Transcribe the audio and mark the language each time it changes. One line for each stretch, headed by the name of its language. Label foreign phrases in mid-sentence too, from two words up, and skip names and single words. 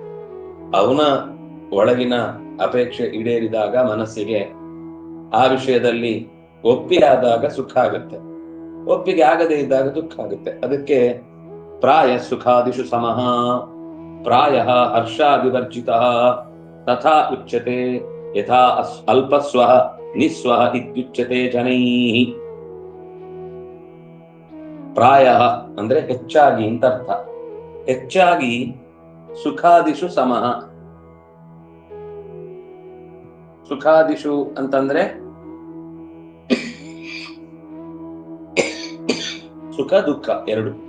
Kannada: ಸುಖ ಅದು ಅವನ ಒಳಗಿನ ಅಪೇಕ್ಷೆ ಈಡೇರಿದಾಗ ಮನಸ್ಸಿಗೆ ಆ ವಿಷಯದಲ್ಲಿ ಒಪ್ಪಿಗೆ ಆದಾಗ ಸುಖ ಆಗುತ್ತೆ, ಒಪ್ಪಿಗೆ ಆಗದೇ ಇದ್ದಾಗ ದುಃಖ ಆಗುತ್ತೆ.
Sanskrit: ಅದಕ್ಕೆ ಪ್ರಾಯ ಸುಖಾದಿಷು ಸಮಃ ಪ್ರಾಯ ಹರ್ಷಾದಿವರ್ಜಿತ ತಥಾ ಉಚ್ಯತೆ ಯಥಾ ಅಲ್ಪಸ್ವ ನಿಸ್ವ ಇತ್ಯುಚ್ಯತೆ ಜನೈಃ.
Kannada: ಪ್ರಾಯ ಅಂದ್ರೆ ಹೆಚ್ಚಾಗಿ ಅಂತ ಅರ್ಥ. ಹೆಚ್ಚಾಗಿ
Sanskrit: ಸುಖಾದಿಷು ಸಮಃ.
Kannada: ಸುಖಾದಿಷು ಅಂತಂದ್ರೆ ಸುಖ ದುಃಖ ಎರಡು.